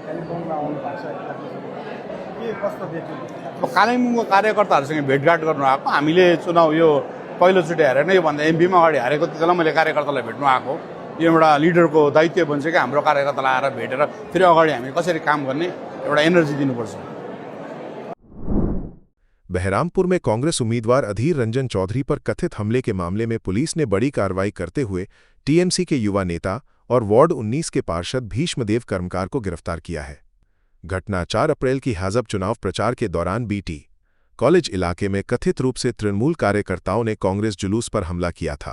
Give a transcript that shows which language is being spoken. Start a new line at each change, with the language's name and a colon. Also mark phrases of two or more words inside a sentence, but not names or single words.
Nepali: कालिम्पोङमा आउनु भएको छ के कस्तो देख्नु कालिम्पोङको कार्यकर्ताहरूसँग भेटघाट गर्नु आएको हामीले चुनाव यो पहिलोचोटि हारेन योभन्दा एमपीमा अगाडि हारेको त्यति बेला मैले कार्यकर्तालाई भेट्नु आएको यो एउटा लिडरको दायित्व बन्छ कि हाम्रो कार्यकर्तालाई आएर भेटेर फेरि अगाडि हामी कसरी काम गर्ने एउटा एनर्जी दिनुपर्छ।
Hindi: बहरामपुर में कांग्रेस उम्मीदवार अधीर रंजन चौधरी पर कथित हमले के मामले में पुलिस ने बड़ी कार्रवाई करते हुए टीएमसी के युवा नेता और वार्ड 19 के पार्षद भीष्मदेव कर्मकार को गिरफ्तार किया है। घटना 4 अप्रैल की हाजब चुनाव प्रचार के दौरान बीटी कॉलेज इलाके में कथित रूप से तृणमूल कार्यकर्ताओं ने कांग्रेस जुलूस पर हमला किया था।